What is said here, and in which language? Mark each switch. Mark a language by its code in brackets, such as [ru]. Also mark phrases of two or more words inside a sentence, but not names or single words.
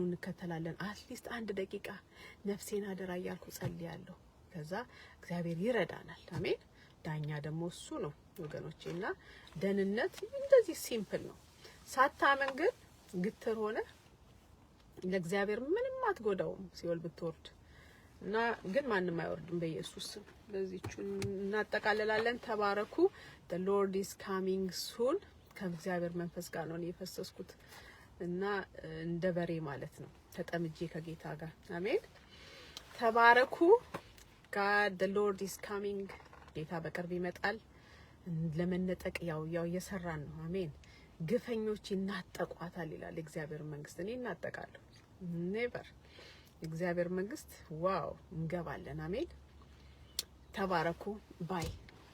[am] እንከተላለን። [en] at least [am] 1 ደቂቃ ነፍሴን አደራ እያልኩ ጸልያለሁ። ከዛ እግዚአብሔር ይረዳናል። አሜን። ዳኛ ደግሞ እሱ ነው ወገኖቼና ደህንነት እንደዚህ ሲምፕል ነው። ሳታመን ግን ግትር ሆነ ለእግዚአብሔር ምንም አትጎዳውም ሲኦል ብትወርድ እና ግን ማንም አይወርድም በኢየሱስ ስም። በዚህቹን እናጠቃልላለን። ተባረኩ። [en] the lord is coming soon። [am] ከእግዚአብሔር መንፈስ ጋር ነው የፈሰስኩት እና እንደ በሬ ማለት ነው ተጠምጄ ከጌታ ጋር። አሜን። ተባረኩ። [en] God the Lord is coming። [am] ጌታ በቅርብ ይመጣል። ለመነጠቅ ያው እየሰራን ነው። አሜን። ግፈኞች ይናጠቋታል ይላል እግዚአብሔር መንግስት። እኔ እናጠቃለሁ። ኔቨር እግዚአብሔር መንግስት ዋው እንገባለን። አሜን። ተባረኩ ባይ